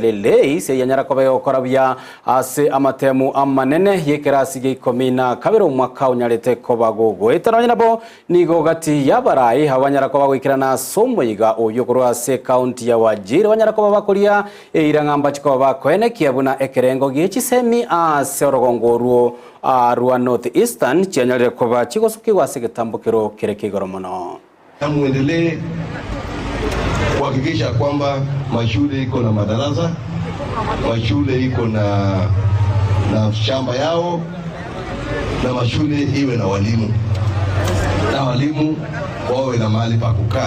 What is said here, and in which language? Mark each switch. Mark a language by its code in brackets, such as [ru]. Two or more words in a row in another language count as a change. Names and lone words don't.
[guz] lele se yanyara kobago okorabya ase amatemu amanene yekerasi gikomina kabero mwaka unyalete kobago goetana nabo nigo gati yabarai hawanyara kobago ikirana somo iga oyokorwa se county ya Wajir wanyara kobago kulia irangamba chikoba kwenekia buna ekerengo gichisemi ase orogongoruo Arua North Eastern chianyalire koba chigosuki wase gitambukiro kirekigoro muno. [sw] Muendelee kuhakikisha kwamba mashule iko na madarasa, mashule iko na shamba yao, na mashule iwe na walimu, na walimu wawe na mahali pa kukaa.